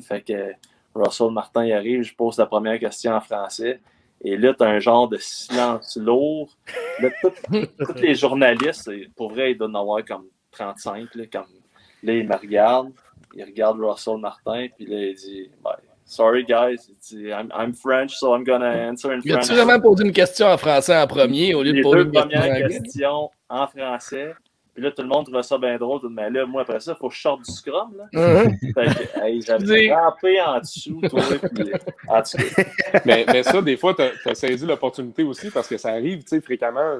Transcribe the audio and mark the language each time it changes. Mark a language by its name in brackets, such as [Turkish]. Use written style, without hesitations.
[French] Fait que Russell Martin y arrive, je pose la première question en français. Et là, tu as un genre de silence lourd. Là, tous les journalistes, pour vrai, ils doivent en avoir comme 35. Là, ils me regardent. Ils regardent Russell Martin. Puis là, il dit [English] sorry, guys. I'm French, so I'm going to answer in French. [French] As-tu vraiment posé une question en français en premier au lieu de poser une question en anglais? Les deux premières questions en français. Puis là, tout le monde trouvait ça bien drôle. Mais là, moi, après ça, il faut que je sorte du scrum. Là. Fait que, j'avais rampé en dessous. Toi, puis, en tout cas. mais ça, des fois, tu as saisi l'opportunité aussi parce que ça arrive fréquemment.